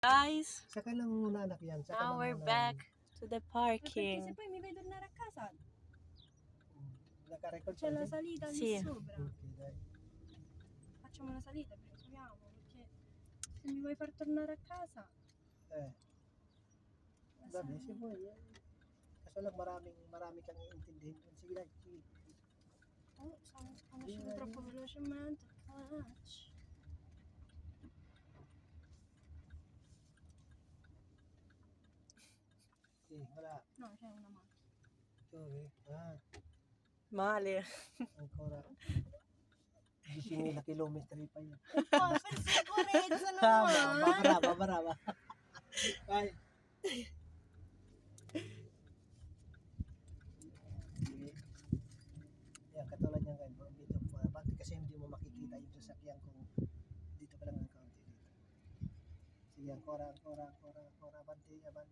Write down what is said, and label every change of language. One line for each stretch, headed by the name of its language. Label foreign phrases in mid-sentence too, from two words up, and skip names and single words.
English: Guys,
Filipino: Saka lang muna anak yan. Saka
English: now
Filipino: lang
English: we're
Filipino: muna
English: back to the parking.
Italian: Perché se poi mi vedo andare a casa
Filipino: Naka-record
Italian: c'è la
Filipino: din?
Italian: salita lì Sì. sopra. Okay, dai. Facciamo una salita, proviamo, perché se mi vuoi far tornare a casa, Eh, la Gabi, sali. si Boy.
Filipino: Kaso lang marami kang iintindihin dun. Sige lang, sige.
Italian: Oh, sono uscito troppo velocemente.
English: Clutch.
Filipino: Sige, wala.
Italian: No, c'è una macchina.
English: Okay.
Filipino: Mali.
Italian: Ancora 10.000 chilometri
Filipino: pa yun.
Italian: Oh, per sicurezza Babaraba. Ay.
Filipino: Sige. Yan, katulad yan kayo. Dito po. Bakit kasi hindi mo makikita yung sasakyan kung dito ka lang ang kaunti dito. Sige, ancora. Abante.